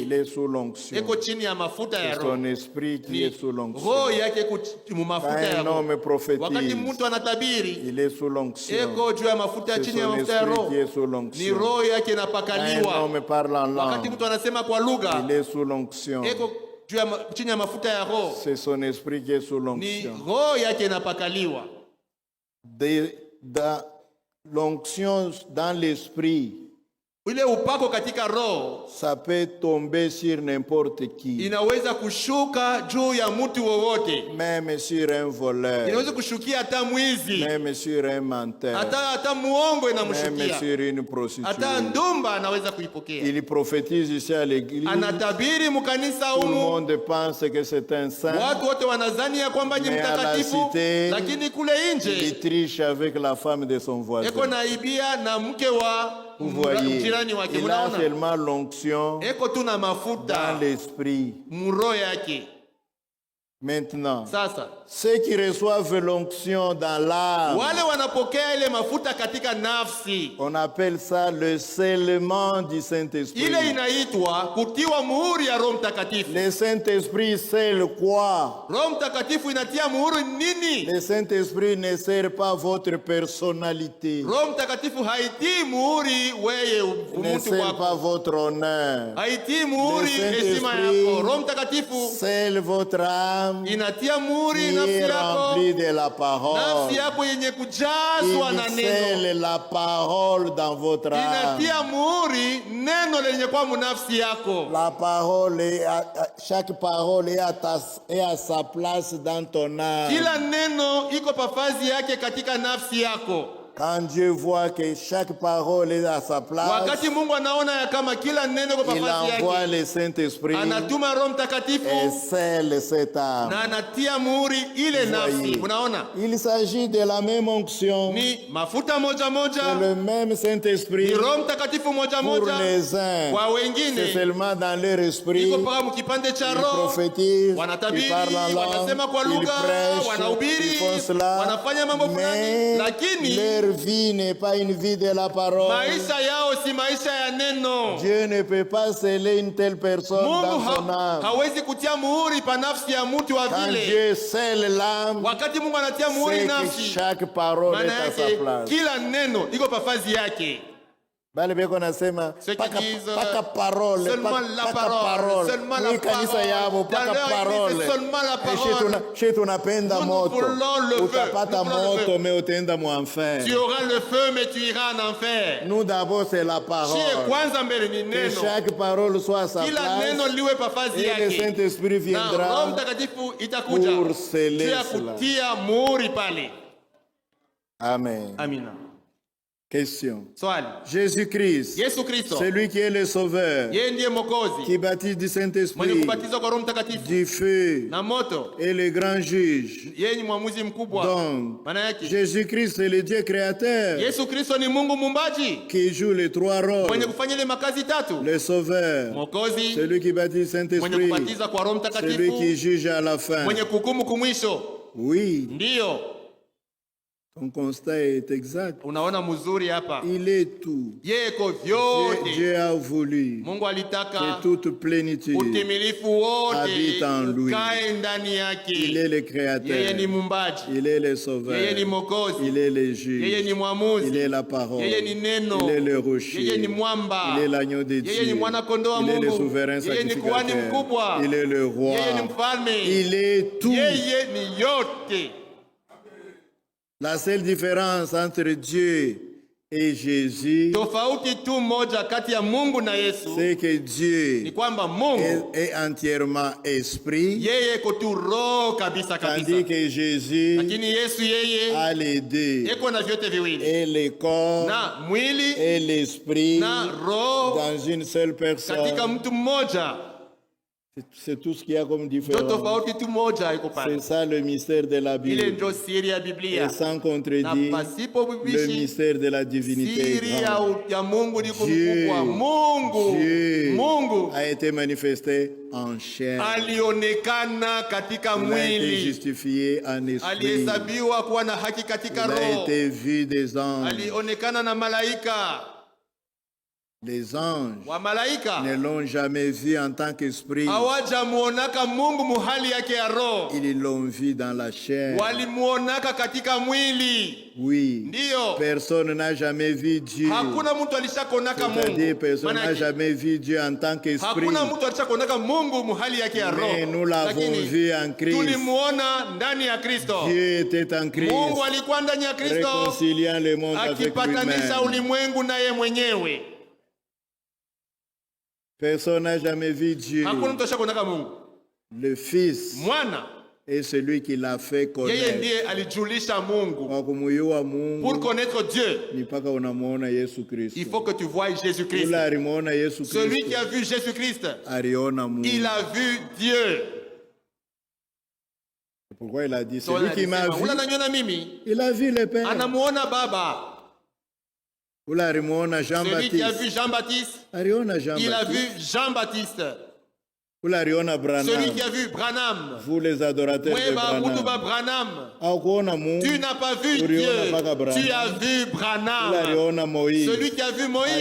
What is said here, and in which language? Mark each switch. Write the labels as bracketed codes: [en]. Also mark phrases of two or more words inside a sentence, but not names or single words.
[fr] il est sous l'onction. [sw] eko chini ya mafuta ya [fr] C'est [sw] roho. [fr] son esprit qui est sous l'onction. [sw] Roho yake mu [fr] Quand [sw] mafuta ya [fr] un [sw] roho. [fr] homme [sw] Wakati [fr] prophétise, [sw] mtu anatabiri [fr] il est sous l'onction. [sw] eko juu ya mafuta [fr] C'est [sw] chini ya [fr] son [sw] mafuta ya [fr] esprit [sw] roho. [fr] qui est sous [sw] Ni [fr] l'onction. [sw] roho yake [fr] Quand un [sw] inapakaliwa. [fr] homme parle en [sw] Wakati [fr] langue, [sw] mtu anasema kwa lugha [fr] il est sous l'onction. [sw] eko juu ya chini ya mafuta ya roho. [fr] C'est son esprit qui est sous [sw] Ni [fr] l'onction. [sw] roho yake inapakaliwa. [fr] Dans l'onction dans l'esprit, [sw] Ile upako katika roho [fr] ça peut tomber sur n'importe qui, [sw] inaweza kushuka juu ya mtu wowote. [fr] même sur un voleur, [sw] Inaweza kushukia hata mwizi, [fr] même sur un menteur, [sw] hata muongo [fr] même [sw] inamshukia, [fr] sur une [sw] hata [fr] prostituée. [sw] ndumba anaweza kuipokea. [fr] Il prophétise ici à l'église. [sw] Anatabiri mkanisa [fr] Tout le [sw] humu, [fr] monde pense que c'est un saint. [sw] watu wote wanazani ya kwamba ni [fr] Mais à la [sw] mtakatifu, [fr] cité, [sw] lakini kule [fr] Il [sw] nje [fr] triche avec la femme de son voisin. [sw] eko naibia na mke wa [fr] Vous voyez, [sw] jirani wake. [fr] il a [sw] Munaona, [fr] seulement l'onction [sw] eko tu na [fr] dans [sw] mafuta [fr] l'esprit. [sw] muroho yake. [fr] Maintenant, [sw] Sasa [fr] ceux qui reçoivent l'onction dans l'âme, [sw] wale wanapokea ile mafuta katika nafsi, [fr] on appelle ça le scellement du Saint-Esprit. [sw] ile inaitwa kutiwa muhuri ya Roho Mtakatifu. [fr] Le Saint-Esprit scelle quoi? [sw] Roho Mtakatifu inatia muhuri nini? [fr] Le Saint-Esprit ne scelle pas votre personnalité. [sw] Roho Mtakatifu haitii muhuri weye [fr] Ne [sw] mtu [fr] scelle pas [sw] wako, [fr] votre honneur. [sw] haitii muhuri [fr] Le [sw] heshima [fr] Saint-Esprit [sw] yako. Roho Mtakatifu [fr] Scelle votre âme [sw] inatia muhuri [fr] qui [sw] nafsi [fr] est [sw] yako, [fr] remplie de la parole. [sw] nafsi yako yenye kujazwa na [fr] Il [sw] neno. [fr] scelle la parole dans votre âme. [sw] Inatia muhuri neno lenye kwa munafsi yako. [fr] La parole chaque parole est à sa place dans ton âme. [sw] Kila neno iko pafazi yake katika nafsi yako. [fr] Quand Dieu voit que chaque parole est à sa place, [sw] Wakati Mungu anaona ya kama kila neno iko [fr] il [sw] pafazi [fr] envoie [sw] yake, [fr] le Saint-Esprit [sw] anatuma Roho [fr] et [sw] Mtakatifu [fr] scelle cette âme. [sw] na anatia muhuri ile nafsi. Unaona, [fr] Il s'agit de la même onction, [sw] ni mafuta moja [fr] c'est [sw] moja, [fr] le même [sw] ni [fr] Saint-Esprit [sw] Roho Mtakatifu moja [fr] pour [sw] moja. [fr] les uns. [sw] Kwa [fr] C'est [sw] wengine [fr] seulement dans leur esprit. [sw] iko paka mkipande cha [fr] Ils [sw] roho, [fr] prophétisent, ils [sw] wanatabiri, [fr] parlent en langue, [sw] wanasema kwa [fr] ils [sw] lugha, [fr] prêchent, [sw] wanahubiri, [fr] ils font cela, [sw] wanafanya mambo fulani, [fr] mais [sw] lakini [fr] leur vie n'est pas une vie de la parole. [sw] maisha yao si maisha ya neno. [fr] Dieu ne peut pas sceller une telle personne dans [sw] Mungu [fr] son âme. [sw] hawezi kutia muhuri pa nafsi ya mtu wa [fr] Quand [sw] vile. [fr] Dieu scelle l'âme, [sw] Wakati Mungu anatia muhuri [fr] c'est que [sw] nafsi, [fr] chaque parole [sw] maana [fr] est à sa [sw] yake [fr] place. [sw] kila neno iko pafazi yake. Bale beko nasema [fr] Ceux qui [sw] paka [fr] disent parole, seulement la parole, seulement la [sw] Ni kanisa [fr] parole. [sw] yabo [fr] Dans [sw] paka [fr] leur parole. église, seulement la parole. [sw] Chez tunapenda [fr] Nous [sw] moto. [fr] voulons le feu. [sw] Utapata [fr] Nous voulons le [sw] moto [fr] feu. [sw] mais utaenda mu enfer. [fr] Tu auras le feu, mais tu iras en enfer. Nous d'abord c'est la parole. [sw] Shie kwanza mbele ni [fr] Que [sw] neno. [fr] chaque parole soit à sa [sw] Kila [fr] place. [sw] neno liwe pafazi [fr] Et le [sw] yake. [fr] Saint-Esprit [sw] Na [fr] viendra [sw] Roho Mtakatifu itakuja. [fr] pour sceller [sw] Juu ya [fr] cela. [sw] kutia muhuri pale. [fr] Amen. [sw] Amina. [fr] Question. [sw] Swali. [fr] Jésus-Christ, [sw] Yesu Kristo. [fr] celui qui est le Sauveur, [sw] Yeye ndiye Mwokozi. [fr] qui baptise du [sw] Mwenye [fr] Saint-Esprit, [sw] kubatizwa kwa Roho Mtakatifu [fr] du feu [sw] na moto. [fr] et le grand juge. [sw] Yeye ni mwamuzi mkubwa. [fr] Donc, [sw] Maana yake [fr] Jésus-Christ, c'est le Dieu créateur [sw] Yesu Kristo ni Mungu muumbaji [fr] qui joue les trois [sw] mwenye [fr] rôles. [sw] kufanya ile makazi tatu. [fr] Le Sauveur, [sw] Mwokozi, [fr] celui qui baptise [sw] mwenye [fr] Saint-Esprit, [sw] kubatiza kwa Roho [fr] celui [sw] Mtakatifu, [fr] qui juge à la fin. [sw] mwenye kuhukumu kumwisho. [fr] Oui, [sw] Ndiyo, [fr] ton constat est exact. [sw] unaona mzuri hapa. [fr] Il est tout. [sw] Yeye ko [fr] Dieu, [sw] vyote. [fr] Dieu a voulu [sw] Mungu [fr] que [sw] alitaka [fr] toute plénitude [sw] utimilifu wote [fr] habite en lui. [sw] ukae ndani [fr] Il [sw] yake. [fr] est le [sw] Yeye [fr] Créateur, [sw] ni muumbaji, [fr] il est le [sw] yeye ni [fr] Sauveur, [sw] Mwokozi, [fr] il est le [sw] yeye [fr] juge, [sw] ni mwamuzi, [fr] il est la parole, [sw] yeye ni neno, [fr] il est le rocher, [sw] yeye ni mwamba, [fr] il est l'agneau de [sw] yeye ni [fr] Dieu, [sw] mwana kondoo wa [fr] il est le [sw] Mungu, [fr] souverain [sw] yeye ni kuhani [fr] sacrificateur, [sw] mkubwa, [fr] il est le roi, [sw] yeye ni mfalme, [fr] il est tout. [sw] yeye ni yote. [fr] La seule différence entre Dieu et Jésus, [sw] Tofauti tu moja kati ya Mungu na Yesu [fr] c'est que [sw] ni [fr] Dieu [sw] kwamba Mungu [fr] est entièrement esprit, [sw] yeye iko tu roho kabisa [fr] tandis [sw] kabisa, [fr] que Jésus [sw] lakini Yesu yeye [fr] a les deux, [sw] iko na vyote viwili, [fr] et le corps [sw] na mwili [fr] et l'esprit [sw] na roho [fr] dans une seule [sw] katika [fr] personne. [sw] mtu mmoja. [fr] C'est tout ce qu'il y a comme [sw] Ndio [fr] différence. [sw] tofauti tu moja iko [fr] C'est [sw] pale. [fr] ça le mystère de la [sw] Ile [fr] Bible. [sw] ndio siri ya Biblia, [fr] Et sans [sw] na [fr] contredire, [sw] pasipo [fr] le [sw] bibishi [fr] mystère de la divinité est [sw] siri [fr] grand. [sw] ya Mungu liko [fr] Dieu, [sw] mkubwa. Mungu [fr] a été manifesté en chair. [sw] alionekana katika [fr] Il a été [sw] mwili, [fr] justifié en esprit. [sw] alihesabiwa kuwa na haki katika [fr] Il a [sw] roho, [fr] été vu des anges. [sw] alionekana na malaika. [fr] Les anges [sw] Wa malaika [fr] ne l'ont jamais vu en tant qu'esprit. [sw] hawajamuonaka Mungu muhali yake ya roho, [fr] Ils l'ont vu dans la chair. [sw] walimuonaka katika mwili. [fr] Oui. [sw] Ndiyo, [fr] Personne n'a jamais vu Dieu. [sw] hakuna mtu alishakonaka [fr] C'est-à-dire, [sw] Mungu. [fr] personne n'a [sw] Manake, [fr] jamais vu Dieu en tant qu'esprit. [sw] hakuna mtu alishakonaka Mungu muhali yake ya [fr] Mais [sw] roho, [fr] nous l'avons vu en Christ. [sw] tulimuona ndani ya Kristo. [fr] Dieu était en Christ, [sw] Mungu alikuwa ndani ya Kristo [fr] réconciliant le monde avec [sw] akipatanisha [fr] lui-même. [sw] ulimwengu naye mwenyewe. [fr] Personne n'a jamais vu Dieu. [sw] Hakuna mtu ashakonaka Mungu. [fr] Le Fils [sw] Mwana [fr] est celui qui l'a fait [sw] yeye [fr] connaître. [sw] ndiye alijulisha Mungu. Kwa kumuyua [fr] Pour [sw] Mungu [fr] connaître Dieu, [sw] ni mpaka unamuona Yesu Kristo. [fr] il faut que tu voies Jésus-Christ. [sw] Ule alimuona Yesu [fr] Celui qui [sw] Kristo, [fr] a vu Jésus-Christ, [sw] aliona Mungu. [fr] il a vu Dieu. C'est pourquoi il a dit, [sw] So, [fr] celui qui m'a [sw] alisema, [fr] vu, [sw] ule ananiona mimi [fr] il a vu le Père. [sw] anamuona Baba. Ule alimuona [fr] Celui qui a vu Jean-Baptiste, [sw] Jean-Baptiste, aliona [fr] il a vu Jean-Baptiste. [sw] Jean-Baptiste. Ule aliona [fr] Celui [sw] Branham. [fr] qui a vu Branham, Vous les adorateurs de Mweba Mutuba Branham. [sw] Branham, Hakuona Mungu. [fr] tu n'as pas vu [sw] Uliona [fr] Dieu, [sw] mpaka Branham. [fr] tu as vu [sw] Ule [fr] Branham. [sw] aliona Moïse. [fr] Celui qui a vu Moïse,